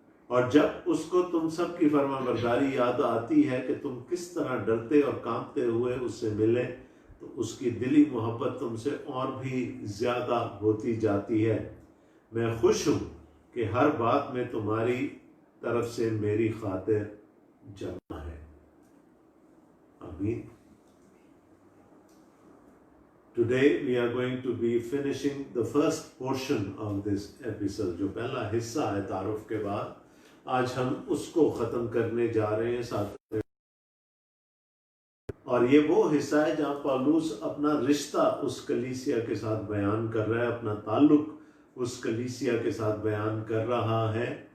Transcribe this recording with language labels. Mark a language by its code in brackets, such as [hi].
[hi] और जब उसको तुम सब की फरमाबरदारी याद आती है कि तुम किस तरह डरते और कांपते हुए उससे मिले, तो उसकी दिली मोहब्बत तुमसे और भी ज़्यादा होती जाती है। मैं खुश हूँ कि हर बात में तुम्हारी तरफ से मेरी खातिर जमा है। आमीन। [en] Today we are going to be finishing the first portion of this episode। [hi] जो पहला हिस्सा है तारुफ के बाद, आज हम उसको ख़त्म करने जा रहे हैं साथ। और ये वो हिस्सा है जहाँ पौलुस अपना रिश्ता उस कलीसिया के साथ बयान कर रहा है, अपना ताल्लुक उस कलीसिया के साथ बयान कर रहा है।